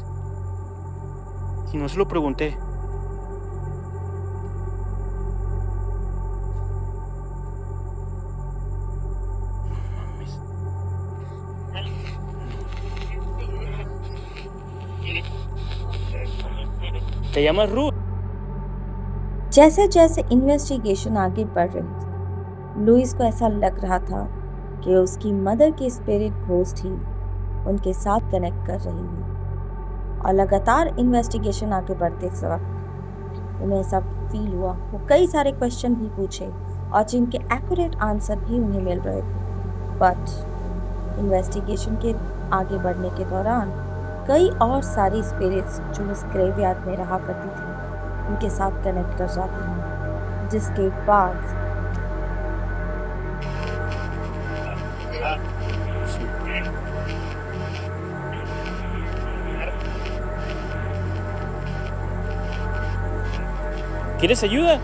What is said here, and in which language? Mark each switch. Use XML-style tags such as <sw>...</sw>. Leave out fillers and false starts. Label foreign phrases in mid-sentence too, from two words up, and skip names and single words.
<es>Y no se lo pregunté. No mames. ¿Te llamas Ruth?</es> <hi>जैसे जैसे इन्वेस्टिगेशन आगे बढ़ रही थी, लुइस को ऐसा लग रहा था कि उसकी मदर की</hi> <en>spirit ghost</en> <hi>ही उनके साथ कनेक्ट कर रही है। और लगातार इन्वेस्टिगेशन आगे बढ़ते वक्त उन्हें ऐसा फील हुआ। वो कई सारे क्वेश्चन भी पूछे और जिनके</hi> <en>accurate answer</en> <hi>भी उन्हें मिल रहे थे,</hi> <en>but investigation</en> <hi>के आगे बढ़ने के दौरान कई और सारी स्पिरिट्स जो उस ग्रेवयार्ड में रहा करती थी उनके साथ कनेक्ट कर जाती हैं, जिसके बाद</hi> <es>¿Quieres ayuda?</es>